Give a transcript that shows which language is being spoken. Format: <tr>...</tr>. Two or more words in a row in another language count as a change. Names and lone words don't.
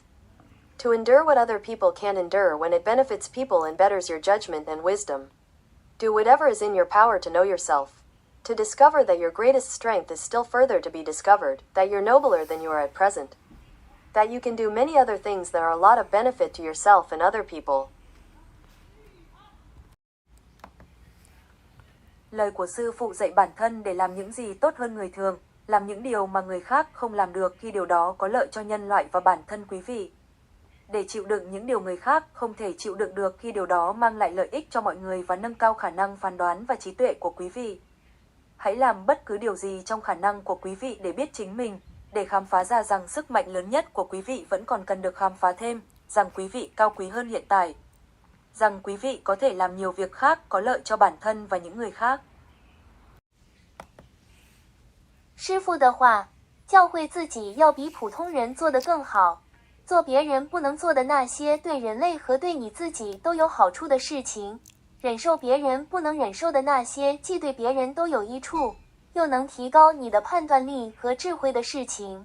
<en>To endure what other people can't endure when it benefits people and betters your judgment and wisdom. Do whatever is in your power to know yourself. To discover that your greatest strength is still further to be discovered, that you're nobler than you are at present. That you can do many other things that are a lot of benefit to yourself and other people.</en> <vi>Lời của sư phụ dạy bản thân để làm những gì tốt hơn người thường, làm những điều mà người khác không làm được khi điều đó có lợi cho nhân loại và bản thân quý vị. Để chịu đựng những điều người khác không thể chịu đựng được khi điều đó mang lại lợi ích cho mọi người và nâng cao khả năng phán đoán và trí tuệ của quý vị. Hãy làm bất cứ điều gì trong khả năng của quý vị để biết chính mình, để khám phá ra rằng sức mạnh lớn nhất của quý vị vẫn còn cần được khám phá thêm, rằng quý vị cao quý hơn hiện tại. Rằng quý vị có thể làm nhiều việc khác có lợi cho bản thân và những người khác.</vi> <zh>师父的话，教会自己要比普通人做得更好，做别人不能做的那些对人类和对你自己都有好处的事情，忍受别人不能忍受的那些既对别人都有益处，又能提高你的判断力和智慧的事情。</zh>